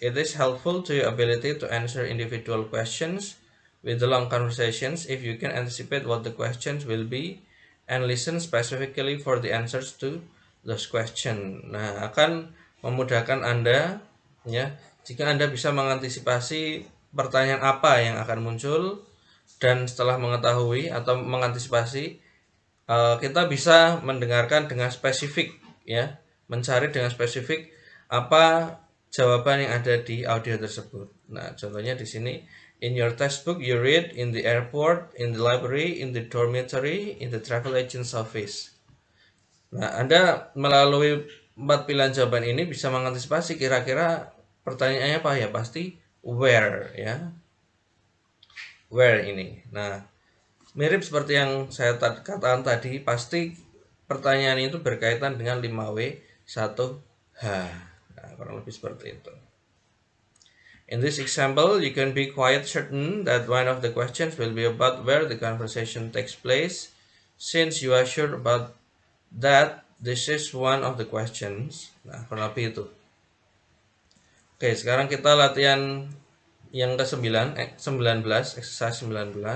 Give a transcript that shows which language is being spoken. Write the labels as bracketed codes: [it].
[en] It is helpful to your ability to answer individual questions with the long conversations if you can anticipate what the questions will be and listen specifically for the answers to those questions. [id] Nah, akan memudahkan Anda ya jika Anda bisa mengantisipasi pertanyaan apa yang akan muncul, dan setelah mengetahui atau mengantisipasi, kita bisa mendengarkan dengan spesifik ya, mencari dengan spesifik apa jawaban yang ada di audio tersebut. Nah, contohnya di sini, [en] in your textbook you read in the airport, in the library, in the dormitory, in the travel agent's office. [id] Nah, Anda melalui 4 pilihan jawaban ini bisa mengantisipasi kira-kira pertanyaannya apa ya, pasti where ya. Where ini. Nah, mirip seperti yang saya katakan tadi, pasti pertanyaan itu berkaitan dengan 5W 1H. Nah, kurang lebih seperti itu. [en] In this example, you can be quite certain that one of the questions will be about where the conversation takes place. Since you are sure about that, this is one of the questions. [id] Nah, kurang lebih itu. Oke, sekarang kita latihan yang ke-19, exercise 19.